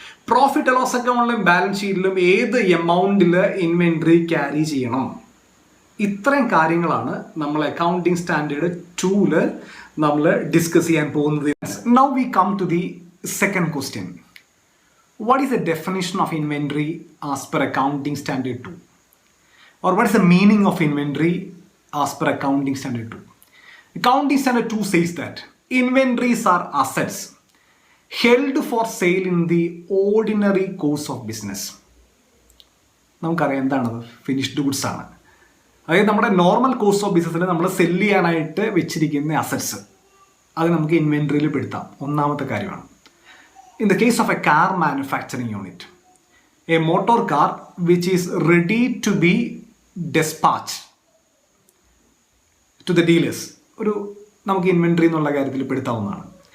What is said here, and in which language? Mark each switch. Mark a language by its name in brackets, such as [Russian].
[Malayalam] Profit loss അക്കൗണ്ടിലും balance ഷീറ്റിലും ഏത് എമൗണ്ടിൽ inventory carry ചെയ്യണം? ഇത്രയും കാര്യങ്ങളാണ് നമ്മൾ അക്കൗണ്ടിങ് സ്റ്റാൻഡേർഡ് 2 നമ്മൾ ഡിസ്കസ് ചെയ്യാൻ പോകുന്നത്. [English] Now we come to the second question. What is the definition of inventory as per Accounting Standard 2? Or what is the meaning of inventory as per Accounting Standard 2? Accounting Standard 2 says that inventories are assets held for sale in the ordinary course of business. [Malayalam] നമുക്കറിയാം എന്താണത്? Finished goods ആണ്. അതായത് നമ്മുടെ normal course of ബിസിനസ്സിൽ നമ്മൾ cell ചെയ്യാനായിട്ട് വെച്ചിരിക്കുന്ന assets, അത് നമുക്ക് ഇൻവെൻട്രിയിൽ പെടുത്താം. ഒന്നാമത്തെ കാര്യമാണ്. [English] in the case of a car manufacturing unit, a motor car which is ready to be despatch to the dealers, [Malayalam] നമുക്ക് ഇൻവെൻട്രി എന്നുള്ള കാര്യത്തിൽ പെടുത്താവുന്നതാണ്.